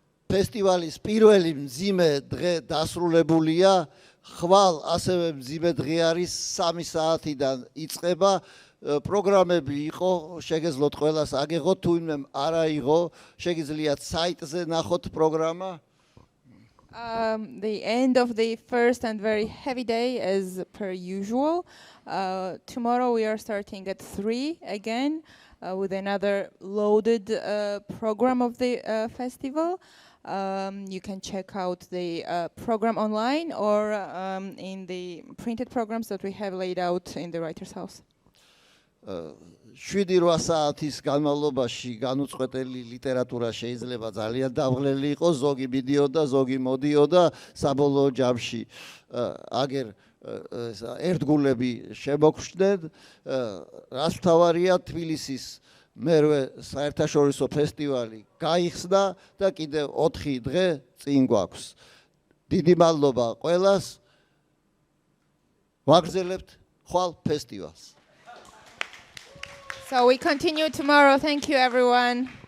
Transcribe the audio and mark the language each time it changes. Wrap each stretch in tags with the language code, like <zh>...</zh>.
<ka>ფესტივალის პირველი მძიმე დღე დასრულებულია. ხვალ ასევე მძიმე დღე არის 3 საათიდან იწყება. პროგრამები იყო, შეგეძლოთ ყველას აგეღოთ, თუ იმ არა იყო, შეგიძლიათ საიტზე ნახოთ პროგრამა.</ka> <en>The end of the first and very heavy day as per usual. Tomorrow we are starting at 3 again with another loaded program of the festival. You can check out the program online or in the printed programs that we have laid out in the Writer's House.</en> <ka>7-8 საათის განმავლობაში განუწყვეტელი ლიტერატურა შეიძლება ძალიან დაღლელი იყოს, ზოგი მიდიოდა, ზოგი მოდიოდა, საბოლოო ჯამში აგერ ერთგულები შემოგხვდნენ, რაც მთავარია თბილისის მერვე საერთაშორისო ფესტივალი გაიხსნა და კიდევ 4 დღე წინ გვაქვს. დიდი მადლობა ყველას. ვაგრძელებთ ხვალ ფესტივალს.</ka> <en>So we continue tomorrow. Thank you, everyone.</en>